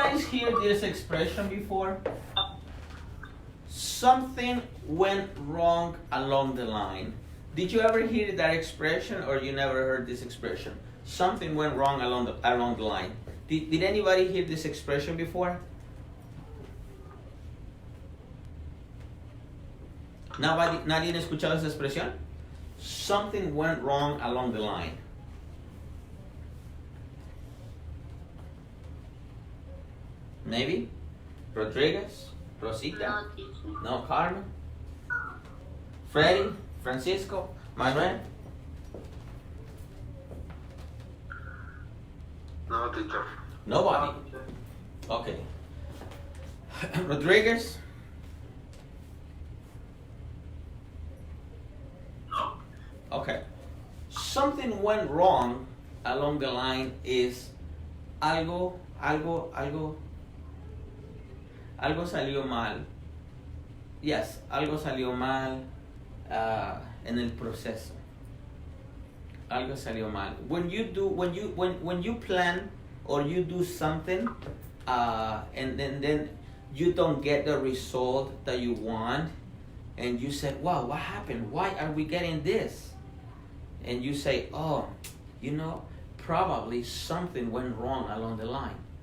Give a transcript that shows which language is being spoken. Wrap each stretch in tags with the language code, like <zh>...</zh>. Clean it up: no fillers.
<en>hear this expression before? Something went wrong along the line. Did you ever hear that expression, or you never heard this expression? Something went wrong along the line. Did anybody hear this expression before?</en> <es>¿Nadie ha escuchado esa expresión?</es> <en>Something went wrong along the line. Maybe? Rodriguez? Rosita? No, teacher. No, Carmen? Freddy? Francisco? Manuel? No, teacher. Nobody? Okay. Rodriguez? No. Okay. Something went wrong along the line is</en> <es>algo salió mal. Yes, algo salió mal en el proceso. Algo salió mal.</es> <en>When you plan or you do something and then you don't get the result that you want, and you say, wow, what happened? Why are we getting this? And you say, oh, probably something went wrong along the line.</en>